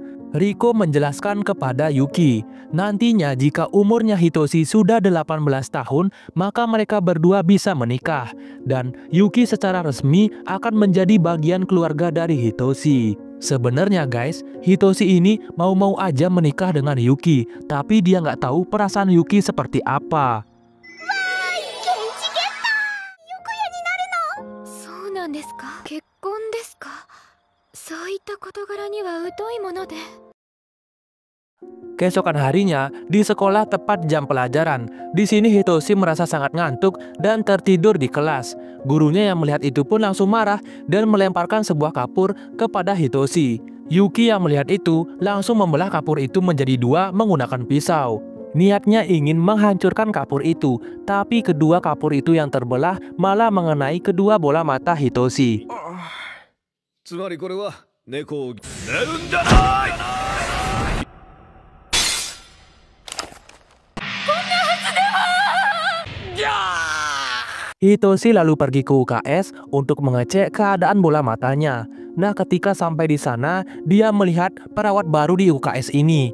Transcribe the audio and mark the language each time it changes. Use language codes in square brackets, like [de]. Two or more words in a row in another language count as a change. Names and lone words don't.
[id] Riko menjelaskan kepada Yuki, nantinya jika umurnya Hitoshi sudah 18 tahun, maka mereka berdua bisa menikah. Dan Yuki secara resmi akan menjadi bagian keluarga dari Hitoshi. Sebenarnya guys, Hitoshi ini mau-mau aja menikah dengan Yuki, tapi dia nggak tahu perasaan Yuki seperti apa. [ja] そうなんですか。結婚ですか。そういった事柄には疎いもので。 [id] Keesokan harinya, di sekolah tepat jam pelajaran. Di sini Hitoshi merasa sangat ngantuk dan tertidur di kelas. Gurunya yang melihat itu pun langsung marah dan melemparkan sebuah kapur kepada Hitoshi. Yuki yang melihat itu langsung membelah kapur itu menjadi 2 menggunakan pisau. Niatnya ingin menghancurkan kapur itu, tapi kedua kapur itu yang terbelah malah mengenai kedua bola mata Hitoshi. [ja] つまりこれは猫を寝るんじゃない。 [id] Hitoshi lalu pergi ke UKS untuk mengecek keadaan bola matanya. Nah, ketika sampai di sana, dia melihat perawat baru di UKS ini.